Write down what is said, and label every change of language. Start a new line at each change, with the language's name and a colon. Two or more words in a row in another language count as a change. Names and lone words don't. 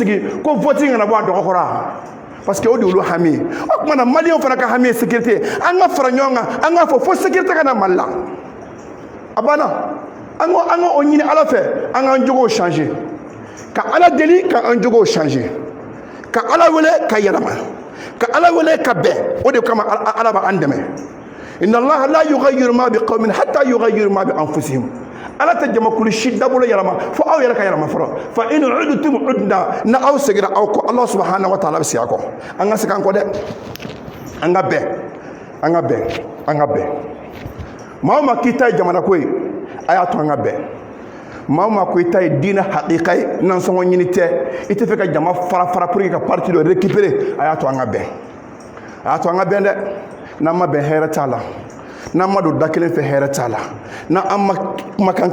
Bambara: sigi ko vote kana bɔ a dɔgɔ kɔrɔ
French: parce que
Bambara: o de y'olu hami ye o tuma na maliyɛnw fana ka hami ye sécurité an ka fara ɲɔgɔn kan an k'a fɔ fo sécurité ka na Mali la a banna an ka o ɲini Ala fɛ an k'an jogow changer ka Ala deli ka an jogow changer ka Ala wele ka yɛlɛma ka Ala wele ka bɛn o de kama Ala b'an dɛmɛ
Arabic: إن الله لا يغير ما بقوم حتى يغيروا ما بأنفسهم
Bambara: Ala tɛ jamakulu si dabolo yɛlɛma fo aw yɛrɛ ka yɛlɛma fɔlɔ
Arabic: فإن عدتم عدنا
Bambara: na aw seginna aw kɔ
Arabic: الله سبحانه وتعالى
Bambara: bɛ segin a kɔ an ka segin an kɔ dɛ an ka bɛn maa o maa k'i ta ye jamana ko ye a y'a to an ka bɛn maa o maa ko i ta ye diinɛ hakika ye nansɔngɔ ɲini tɛ i tɛ fɛ ka jama fara
French: pour que
Bambara: ka parti dɔ récupérer a y'a to an ka bɛn dɛ n'an ma bɛn hɛrɛ t'a la n'an ma don da kelen fɛ hɛrɛ t'a la n'an ma kumakan